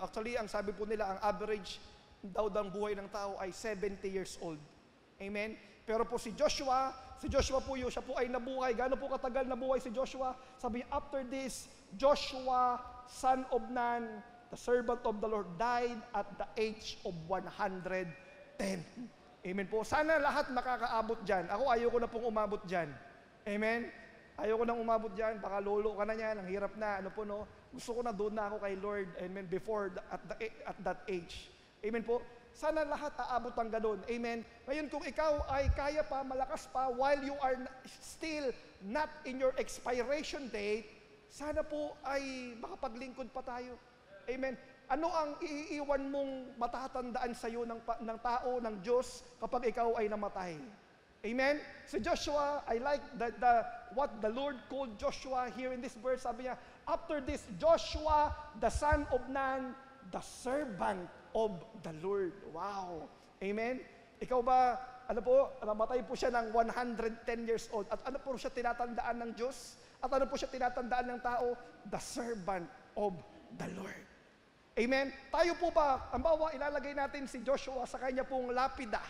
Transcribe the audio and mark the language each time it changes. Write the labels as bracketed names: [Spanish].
[Filipino] Actually, ang sabi po nila, ang average daw ng buhay ng tao ay 70 years old. Amen? Pero po si Joshua po yun, siya po ay nabuhay. Gaano po katagal nabuhay si Joshua? Sabi, [English] after this, Joshua, son of Nun, the servant of the Lord, died at the age of 110. [Filipino] Amen po. Sana lahat makakaabot dyan. Ako, ayoko na pong umabot dyan. Amen? Ayoko nang umabot dyan, baka lolo ka na yan, ang hirap na, gusto ko na doon na ako kay Lord, amen, before, at that age. Amen po. Sana lahat aabot ang ganun. Amen. Ngayon, kung ikaw ay kaya pa, malakas pa, [English] while you are still not in your expiration date, [Filipino] sana po ay makapaglingkod pa tayo. Amen. Ano ang iiwan mong matatandaan sa iyo ng tao, ng Diyos, kapag ikaw ay namatay? Amen? Si Joshua, [English] I like what the Lord called Joshua here in this verse. Sabi niya, after this, Joshua, the son of Nun, the servant of the Lord. Wow! Amen? [Filipino] Ikaw ba, namatay po siya ng 110 years old. At ano po siya tinatandaan ng Diyos? At ano po siya tinatandaan ng tao? [English] The servant of the Lord. Amen? [Filipino] Tayo po ba, ang bawa, ilalagay natin si Joshua sa kanya pong lapida.